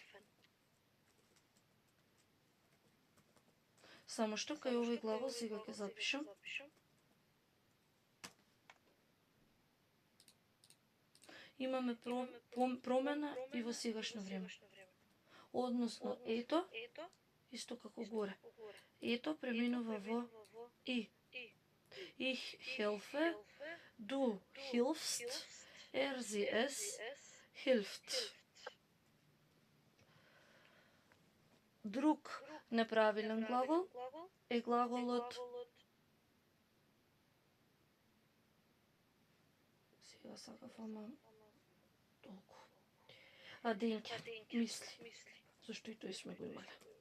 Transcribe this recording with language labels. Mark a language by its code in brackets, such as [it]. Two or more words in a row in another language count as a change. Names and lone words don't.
[mk] Само што кај овој глагол сега ќе запишам. Имаме промена и во сегашно време. Односно, ето, исто како горе. Ето преминува во и. [de] Ich helfe, du hilfst, sie es hilft. [mk] Друг неправилен глагол е глаголот сега сакав, ама толку. Денке, мисли. Зашто и тој сме го имали.